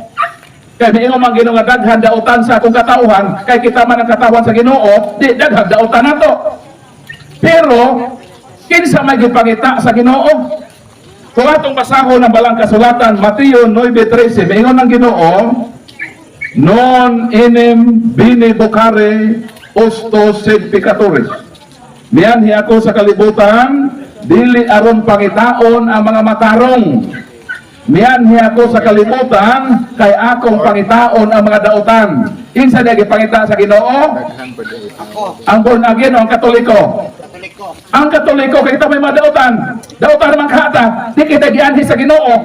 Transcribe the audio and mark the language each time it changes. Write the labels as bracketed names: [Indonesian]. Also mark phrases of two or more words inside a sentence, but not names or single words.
[Cebuano] Kay miingon man Ginoo nga daghang dautan sa akong katawhan kay kita man ang katawhan sa Ginoo, di daghang dautan nato. Pero kinsa may gipangita sa Ginoo? Kung atong basahon ng balang kasulatan Mateo 9:13, miingon ang Ginoo, [Latin] non enim bine vocare ostos sed peccatores. [Cebuano] Miyanhi ako sa kalibutan, dili aron pangitaon ang mga matarong. Miyanhi ako sa kalibutan, kay akong pangitaon ang mga dautan. Kinsa niya gipangita sa Ginoo? Ang born again o ang Katoliko? Ang Katoliko, kay kita may mga dautan. Dautan naman kata, di kita gianhi sa Ginoo.